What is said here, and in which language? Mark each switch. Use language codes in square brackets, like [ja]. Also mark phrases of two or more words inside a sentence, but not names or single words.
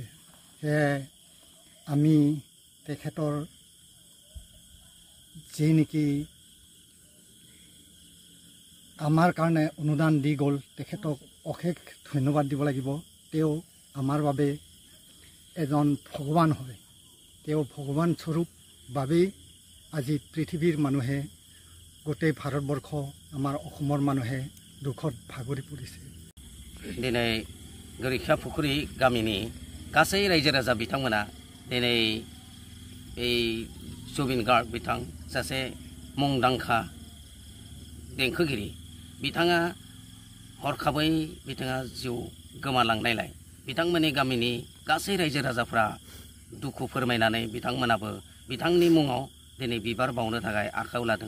[as] সেয়ে আমি তেখেতৰ যি নেকি আমাৰ কাৰণে অনুদান দি গ'ল, তেখেতক অশেষ ধন্যবাদ দিব লাগিব। তেওঁ আমাৰ বাবে এজন ভগৱান হয়। তেওঁ ভগৱান স্বৰূপ বাবেই আজি পৃথিৱীৰ মানুহে, গোটেই ভাৰতবৰ্ষ, আমাৰ অসমৰ মানুহে দুখত ভাগৰি পৰিছে। [brx] दिनै गरखिया पुखुरी गामिनि गासै रायजो राजा बिथांमोना दिनै जुबिन गार्ग बिथां सासे मुंदांखा देंखोगिरि, बिथाङा हरखाबै बिथाङा जिउ गोमालांनायलाय बिथांमोननि गामिनि गासै रायजो राजाफ्रा दुखु फोरमायनानै बिथांमोनाबो बिथांनि मुङाव दिनै बिबार बावनो थाखाय आखायाव लादों।